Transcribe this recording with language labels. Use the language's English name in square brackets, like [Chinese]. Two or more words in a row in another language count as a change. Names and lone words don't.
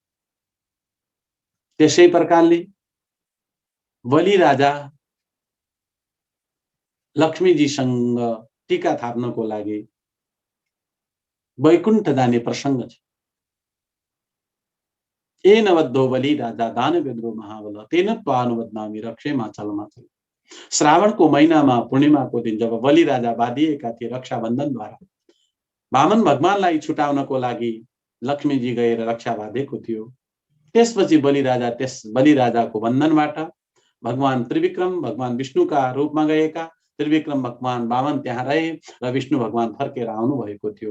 [Nepali] त्यसै प्रकारले बलि राजा लक्ष्मीजीसँग टीका थाप्नको लागि वैकुण्ठ जाने प्रसंग छ। [Sanskrit] एन बद्धो बलि राजा दानवेन्द्रो महाबल तेन त्वानुबध्नामि रक्षे माचल। [Nepali] श्रावणको महिनामा पूर्णिमाको दिन जब बलि राजा बाँधिएका थिए रक्षाबन्धनद्वारा, वामन भगवानलाई छुटाउनको लागि लक्ष्मीजी गएर रक्षा बाँधेको थियो। त्यसपछि बलि राजाको बन्धनबाट भगवान त्रिविक्रम भगवान विष्णुका रूपमा गएका त्रिविक्रम भगवान वामन त्यहाँ रहे र विष्णु भगवान फर्केर आउनु भएको थियो।